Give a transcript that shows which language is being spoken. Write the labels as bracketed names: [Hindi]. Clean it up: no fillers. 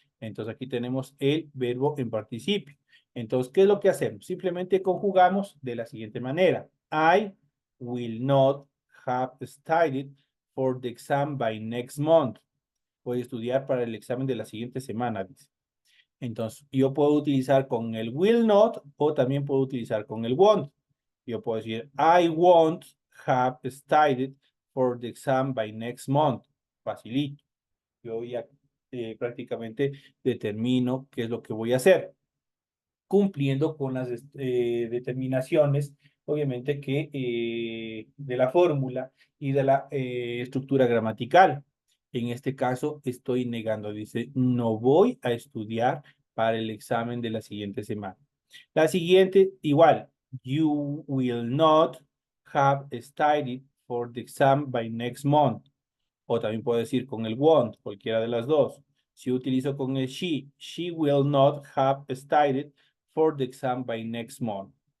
[Spanish] Entonces aquí tenemos el verbo en participio. Entonces, ¿qué es lo que hacemos? Simplemente conjugamos de la siguiente manera. [English] I will not have studied for the exam by next month. [Spanish] Voy a estudiar para el examen de la siguiente semana, dice. Entonces, yo puedo utilizar con el will not o también puedo utilizar con el won't. Yo puedo decir, [English] I won't have studied for the exam by next month. [Spanish] Facilito. Yo ya prácticamente determino qué es lo que voy a hacer, cumpliendo con las determinaciones, obviamente, que de la fórmula y de la estructura gramatical. En este caso, estoy negando, dice, no voy a estudiar para el examen de la siguiente semana. La siguiente, igual, [English] you will not have studied for the exam by next month. [Spanish] O también puedo decir con el won't, cualquiera de las dos. Si utilizo con el [English] she will not have studied for the exam by next month.